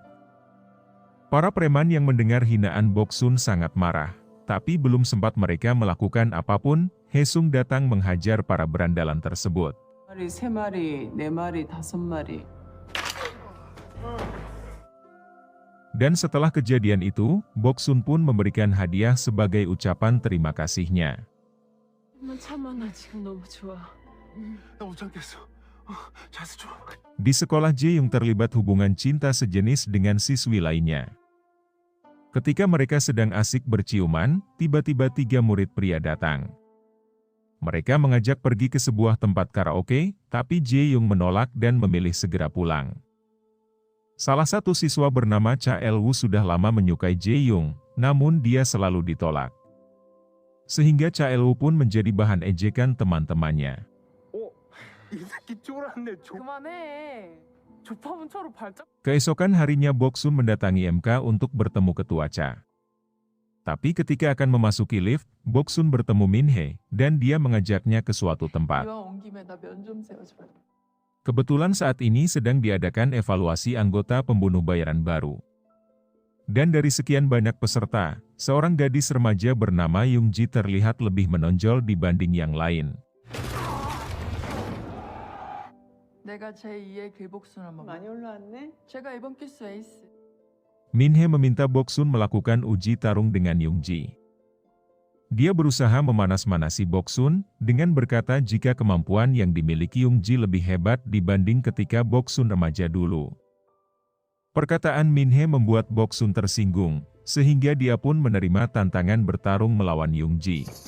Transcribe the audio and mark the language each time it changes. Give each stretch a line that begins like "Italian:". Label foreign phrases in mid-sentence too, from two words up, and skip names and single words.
Indonesian: Para preman yang mendengar hinaan Boksun sangat marah, tapi belum sempat mereka melakukan apapun, Haesung datang menghajar para berandalan tersebut. Dan setelah kejadian itu, Boksun pun memberikan hadiah sebagai ucapan terima kasihnya.
Korean: 참아, 나 지금 너무 좋아. 나 못 참겠어. 자세 좀.
Indonesian: Di sekolah Jae-young terlibat hubungan cinta sejenis dengan siswi lainnya. Ketika mereka sedang asik berciuman, tiba-tiba 3 murid pria datang. Mereka mengajak pergi ke sebuah tempat karaoke, tapi Jae-young menolak dan memilih segera pulang. Salah satu siswa bernama Cha El-woo sudah lama menyukai Jae-young, namun dia selalu ditolak. Sehingga Cha El-woo pun menjadi bahan ejekan teman-temannya.
Korean: 이 새끼 쫄았네. 그만해. 조파문처로 발작.
Indonesian: Keesokan harinya Boksun mendatangi MK untuk bertemu ketua Cha. Tapi ketika akan memasuki lift, Boksun bertemu Min-hye, dan dia mengajaknya ke suatu tempat.
Korean: 이왕 온 김에 나 면 좀 세워줘.
Indonesian: Kebetulan saat ini sedang diadakan evaluasi anggota pembunuh bayaran baru. Dan dari sekian banyak peserta, seorang gadis remaja bernama Young-ji terlihat lebih menonjol dibanding yang lain.
Korean: 내가 제2의 길복순을 많이 올라왔네. 제가 이번 기수 에이스.
Indonesian: Min-hye meminta Boksun melakukan uji tarung dengan Young-ji. Dia berusaha memanas-manasi Boksun dengan berkata jika kemampuan yang dimiliki Young-ji lebih hebat dibanding ketika Boksun remaja dulu. Perkataan Min-hye membuat Boksun tersinggung, sehingga dia pun menerima tantangan bertarung melawan Young-ji.